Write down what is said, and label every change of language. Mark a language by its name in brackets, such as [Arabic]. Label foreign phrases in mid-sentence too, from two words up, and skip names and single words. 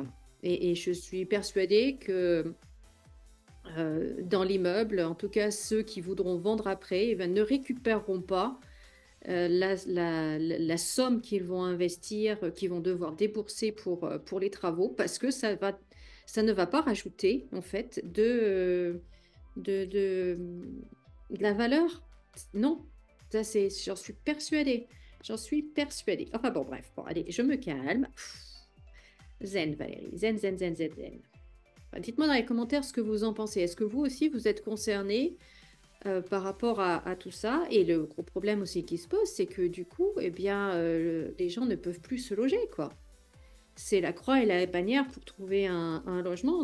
[French] Et je suis persuadée que dans l'immeuble, en tout cas ceux qui voudront vendre après, eh ben, ne récupéreront pas la somme qu'ils vont investir, qu'ils vont devoir débourser pour les travaux, parce que ça ne va pas rajouter, en fait, de, de, de la valeur. Non, ça c'est, j'en suis persuadée. J'en suis persuadée. Enfin bon, bref, bon, allez, je me calme. Zen, Valérie. Zen, zen, zen, zen, zen. Enfin, dites-moi dans les commentaires ce que vous en pensez. Est-ce que vous aussi, vous êtes concernés par rapport à tout ça? Et le gros problème aussi qui se pose, c'est que du coup, eh bien, les gens ne peuvent plus se loger, quoi. C'est la croix et la bannière pour trouver un logement.